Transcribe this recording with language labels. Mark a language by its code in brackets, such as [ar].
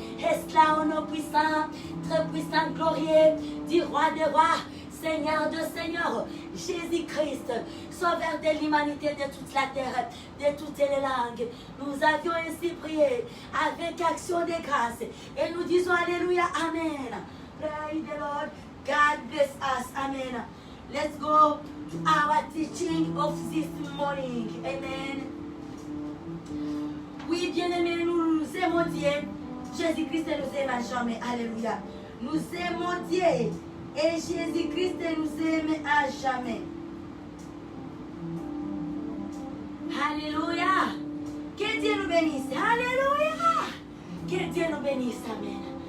[fr] Et cela au nom puissant, très puissant, glorieux du roi des rois, Seigneur de Seigneur, Jésus-Christ, Sauveur de l'humanité, de toute la terre, de toutes les langues. Nous avions ainsi prié avec action de grâce. Et nous disons Alléluia, Amen. [en] Praise the Lord. God bless us. Amen. Let's go to our teaching of this morning. Amen. [fr] Oui, bien-aimés, nous aimons Dieu. Jésus-Christ nous aime à jamais. Alléluia. Nous aimons Dieu. Et Jésus-Christ nous aime à jamais. Alléluia. Que Dieu nous bénisse. Alléluia. Que Dieu nous bénisse. Amen.